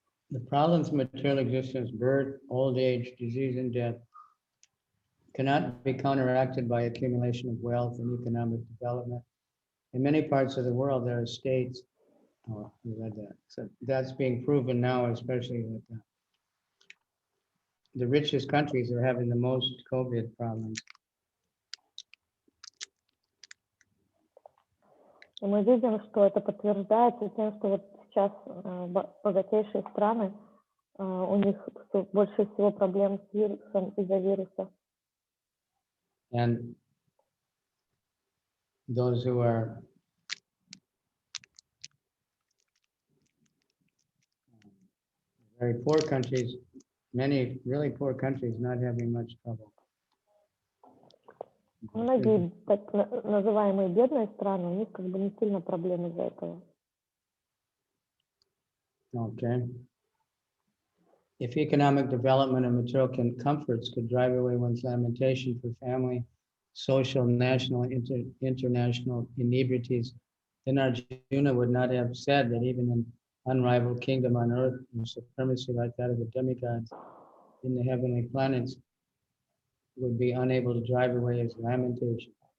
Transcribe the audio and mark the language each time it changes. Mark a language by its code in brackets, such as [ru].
[en] The problems of material existence, birth, old age, disease, and death, cannot be counteracted by accumulation of wealth and economic development. In many parts of the world, there are states, oh, we read that. So that's being proven now, especially with the richest countries are having the most COVID problems. [ru] И мы видим, что это подтверждается тем, что вот сейчас богатейшие страны, у них больше всего проблем с вирусом из-за вируса. [en] And those who are very poor countries, many really poor countries not having much trouble. [ru] Многие так называемые бедные страны, у них как бы не сильно проблем из-за этого. [en] Okay. If economic development and material comforts could drive away one's lamentation for family, social, national, international inebrities, then Arjuna would not have said that even an unrivaled kingdom on earth and supremacy like that of the demigods in the heavenly planets would be unable to drive away his lamentation.